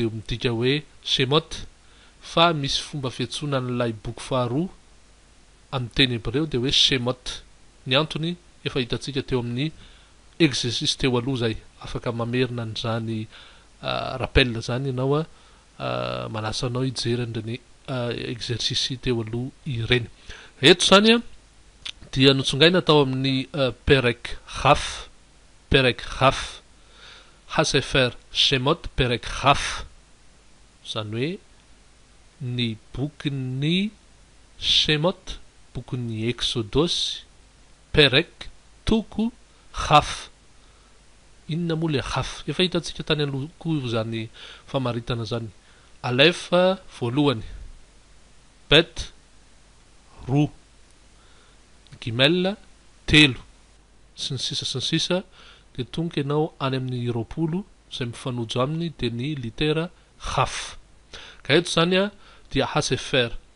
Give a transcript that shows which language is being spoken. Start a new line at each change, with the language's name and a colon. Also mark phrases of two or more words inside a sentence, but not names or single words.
Malagasy: midika hoe shemot fa misy fomba fiantsoana n'ilay boky faharoa amin'ny teny hebreo de hoe shemot ny antony efa hitatsika teo amin'ny exercice teo aloha zay afaka mamerina an'izany rappel zany ianao a manasanao hijery an'ireny exercice teo aloha ireny eto zany a dia notsongaina tao amin'ny perek
Hebrew: ר הספר שמות פרק ר
Malagasy: zany hoe ny bokin'ny shemot bokin'ny exodosy perek toko raf inona moa le raf efa hitatsika tany aloha koa zany famaritana zany alefa voalohany bet roa gimel telo sy ny sisa de tonga ianao any amin'ny roapolo zay mifanojo aminy de ny litera raf ka eto zany a dia hasefer